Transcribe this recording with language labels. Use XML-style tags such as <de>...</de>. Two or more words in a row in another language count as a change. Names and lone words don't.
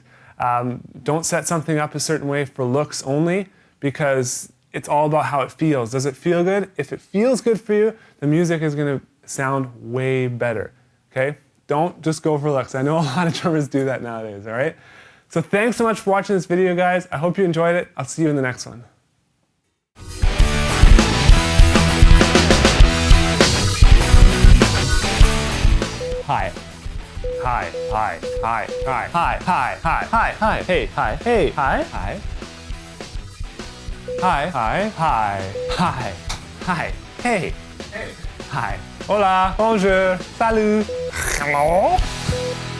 <en>Don't set something up a certain way for looks only, because it's all about how it feels. Does it feel good? If it feels good for you, the music is going to sound way better, okay? Don't just go for looks. I know a lot of drummers do that nowadays, all right? So thanks so much for watching this video, guys. I hope you enjoyed it. I'll see you in the next one. Hi. Hi, hi, hi, hi, hi, hi, hi, hi, hi, hey, hi, hey, hi, hi, hi, hi, hi, hi, hi, hey, hey, hi, hola,</en> <fr>bonjour, salut,</fr> <en>hello.</en>